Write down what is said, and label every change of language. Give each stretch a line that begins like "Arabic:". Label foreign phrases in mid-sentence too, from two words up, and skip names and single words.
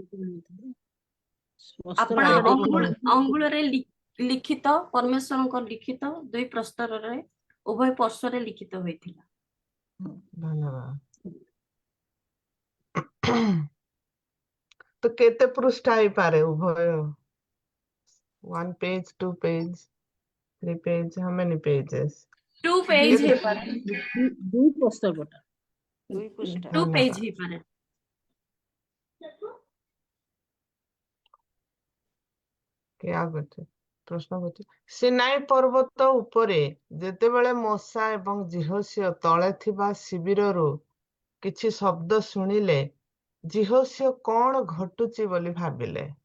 Odia: ଆପଣ ଅଙ୍ଗୁଳରେ ଲିଖିତ ପରମେଶ୍ୱରଙ୍କ ଲିଖିତ 2 ପ୍ରସ୍ତରରେ ଉଭୟ ପାର୍ଶ୍ୱରେ ଲିଖିତ ହୋଇଥିଲା ଧନ୍ୟବାଦ ତ କେତେ ପୃଷ୍ଠା ହେଇପାରେ ଉଭୟ
English: 1 page 2 page 3 page how many pages
Odia: 2 page ହେଇପାରେ 2 ପ୍ରସ୍ତର ପଟ 2 ପୃଷ୍ଠା 2 ଧନ୍ୟବାଦ। ପେଜ ହେଇପାରେ। କି ଆଉ ଗୋଟେ ପ୍ରଶ୍ନ କରୁଛି, ସିନାଇ ପର୍ବତ ଉପରେ ଯେତେବେଳେ ମୋସା ଏବଂ ଜିହୋସିଓ ତଳେ ଥିବା ଶିବିରରୁ କିଛି ଶବ୍ଦ ଶୁଣିଲେ, ଜିହୋସିଓ କଣ ଘଟୁଛି ବୋଲି ଭାବିଲେ?